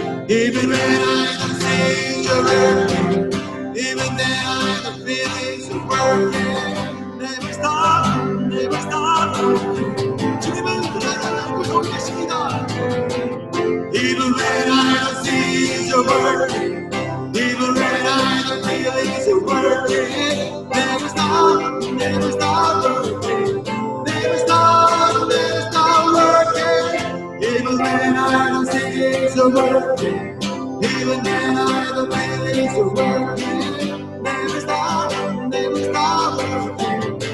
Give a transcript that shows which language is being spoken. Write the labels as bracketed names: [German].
[English] Even when I don't see you working, even then I don't feel it's working. Never stop, never stop. [Korean] 주님은 그날을 보고 계십니다. [English] Even when I don't see you working, even when I don't feel it's working, never stop, never stop working, never stop, never stop working. Even when I don't see it's working, even when I don't feel it's working, never stop, never stop working.